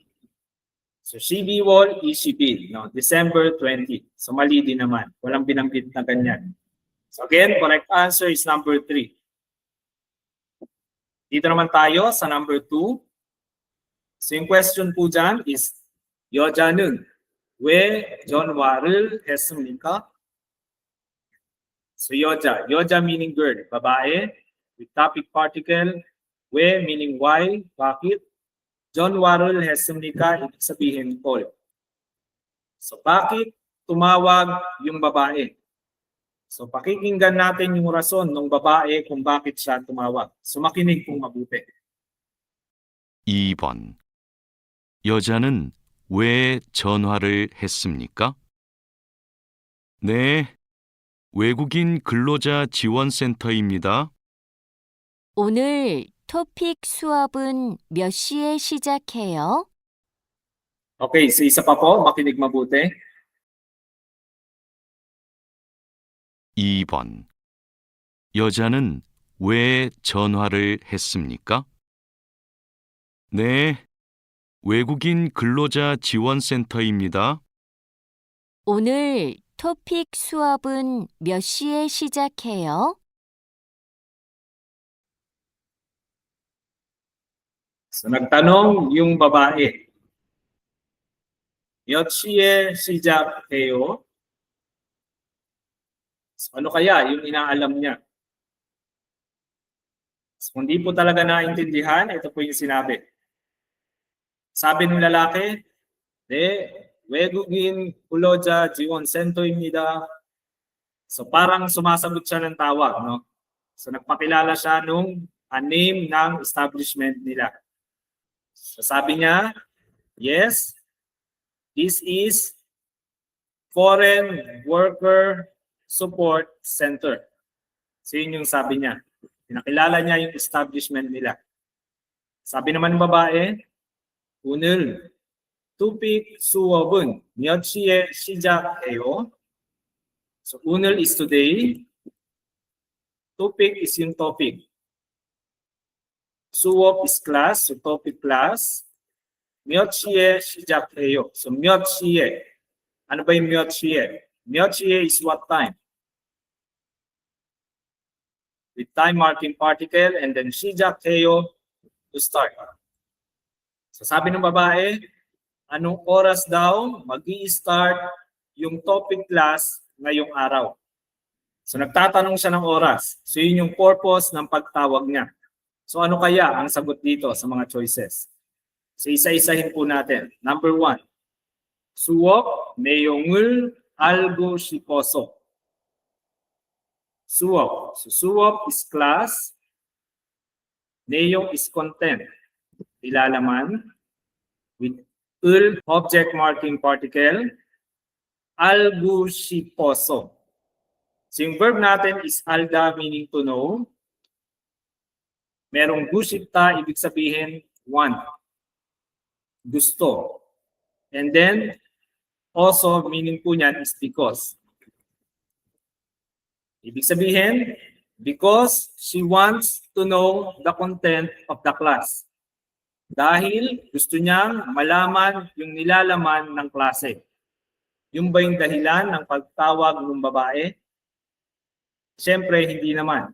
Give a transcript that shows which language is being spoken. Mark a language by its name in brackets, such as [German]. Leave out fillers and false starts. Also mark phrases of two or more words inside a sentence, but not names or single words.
[Korean] So 12월 20일. [English] No, December 20. [Filipino] So mali din naman. Walang binanggit na ganyan. [English] So again, correct answer is number 3. [Filipino] Dito naman tayo sa number 2. So yung question po dyan is, [Korean] 여자는 왜 전화를 했습니까? [English] So 여자 meaning girl, babae, with topic particle, 왜 meaning why, [Filipino] bakit, [Korean] 전화를 했습니까, [Filipino] ibig sabihin call. So bakit tumawag yung babae? So pakikinggan natin yung rason ng babae kung bakit siya tumawag. So makinig pong mabuti. 2번. [Korean] 여자는 왜 전화를 했습니까? 네, 외국인 근로자 지원센터입니다. 오늘 토픽 수업은 몇 시에 시작해요? [Filipino] Okay, so isa pa po, makinig mabuti. [Korean] 2번. 여자는 왜 전화를 했습니까? 네, 외국인 근로자 지원센터입니다. 오늘 토픽 수업은 몇 시에 시작해요? [Filipino] So nagtanong yung babae. [Korean] 몇 시에 시작해요? [Filipino] So, ano kaya yung inaalam niya? So, kung di po talaga naintindihan, ito po yung sinabi. Sabi ng lalaki, [Korean] 외국인 근로자 지원 센터입니다. [Filipino] So parang sumasagot siya ng tawag, no? So nagpakilala siya nung name ng establishment nila. So sabi niya, [English] yes, this is Foreign Worker Support Center. [Filipino] So yun yung sabi niya. Pinakilala niya yung establishment nila. Sabi naman ng babae, [Korean] 오늘 토픽 수업은 몇 시에 시작해요? [English] So 오늘 is today. Topic is yung topic. 수업 is class, so topic class. [Korean] 몇 시에 시작해요? So 몇 시에. [Filipino] Ano ba yung [Korean] 몇 시에? 몇 시에 [English] is what time? With time marking particle and then 시작해요 to start. [Filipino] So sabi ng babae, anong oras daw mag-i-start yung [English] topic class [Filipino] ngayong araw? So nagtatanong siya ng oras. So yun yung purpose ng pagtawag niya. So ano kaya ang sagot dito sa mga choices? So isa-isahin po natin. Number 1. [Korean] 수업 내용을 알고 싶어서. [English] 수업. So 수업 is class. 내용 is content. Ilalaman. With 을 object marking particle. [Korean] 알고 싶어서. [English] So yung verb natin is alda, meaning to know. [Filipino] Merong gushipta, ibig sabihin want. Gusto. [English] And then also meaning [Filipino] po niyan [English] is because. [Filipino] Ibig sabihin, [English] because she wants to know the content of the class. [Filipino] Dahil gusto niyang malaman yung nilalaman ng klase. Yung ba yung dahilan ng pagtawag ng babae? Siyempre, hindi naman.